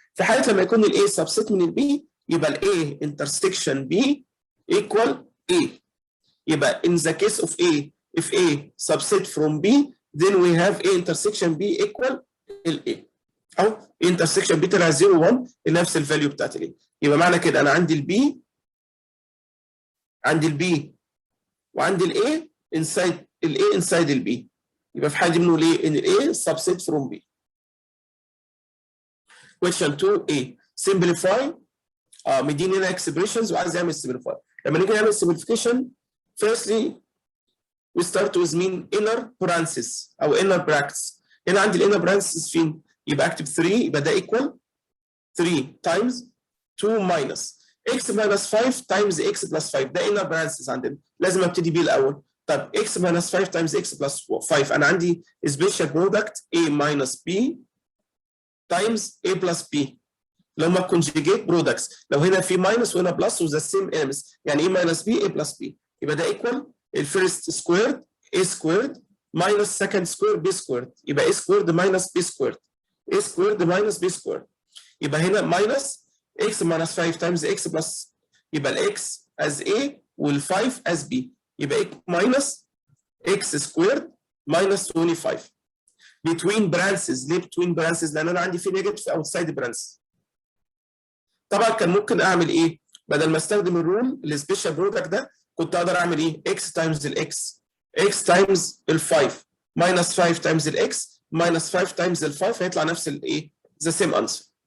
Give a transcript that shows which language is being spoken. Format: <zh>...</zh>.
<ar>في حاله لما يكون الاي subset من البي يبقى الاي intersection B equal A، يبقى</ar> <en>in the case of A if A subset from B then we have A intersection B equal A،</en> <ar>او intersection B طلع 0 1 نفس الفاليو بتاعت الاي، يبقى معنى كده انا عندي البي وعندي الاي inside الاي inside البي، يبقى في حاله دي بنقول ايه ان الاي subset from B.</ar> <en>question 2A simplify مديني هنا expressions وعايز يعمل simplify. لما نيجي نعمل simplification firstly we start with مين inner parenthesis او inner brackets. هنا عندي الانر parenthesis فين؟ يبقى اكتب 3 يبقى ده equal 3 times 2 minus x minus 5 times x plus 5 ده inner parenthesis عندنا</en> <ar>لازم ابتدي بيه الاول.</ar> <en>طب x minus 5 times x plus 5 انا عندي special product a minus b times a plus b اللي هم conjugate products، لو هنا في minus وهنا plus وذا same elements يعني a minus b a plus b يبقى ده equal الفيرست squared a squared minus second squared b squared يبقى a squared minus b squared a squared minus b squared يبقى هنا minus x minus 5 times x plus يبقى ال x as a وال 5 as b يبقى minus x squared minus 25 between parentheses.</en> <ar>ليه between parentheses؟ لأن أنا عندي في negative outside parentheses. طبعا كان ممكن أعمل إيه؟ بدل ما استخدم الرول السبيشال برودكت ده كنت أقدر أعمل إيه؟ x times ال x x times ال 5 minus 5 times ال x minus 5 times ال 5 هيطلع نفس الإيه؟</ar> <en>the same answer.</en>